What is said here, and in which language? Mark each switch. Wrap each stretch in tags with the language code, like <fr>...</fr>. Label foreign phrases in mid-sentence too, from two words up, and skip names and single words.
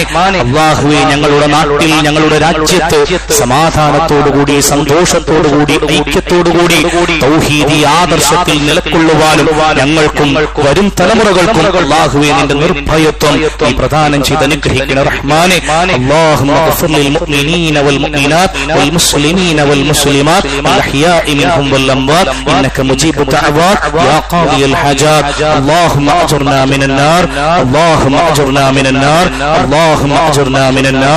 <ml>അല്ലാഹുവേ, ഞങ്ങളുടെ നാട്ടിൽ, ഞങ്ങളുടെ രാജ്യത്ത് സമാധാനത്തോടുകൂടി, സന്തോഷത്തോടുകൂടി, ഐക്യത്തോടുകൂടി തൗഹീദി ആദർശത്തിൽ നിലകൊള്ളുവാനും ഞങ്ങൾക്കും വരും തലമുറകൾക്കും അല്ലാഹുവേ നിന്റെ നിർഭയത്വം നീ പ്രദാനം ചെയ്ത് അനുഗ്രഹിക്കണേ റഹ്മാനെ.</ml> <ar>اللهم اغفر للمؤمنين والمؤمنات والمسلمين والمسلمات الأحياء منهم والأموات إنك مجيب الدعوات يا قاضي الحاجات. اللهم أجرنا من النار، اللهم أجرنا من النار، اللهم أجرنا من النار.</ar>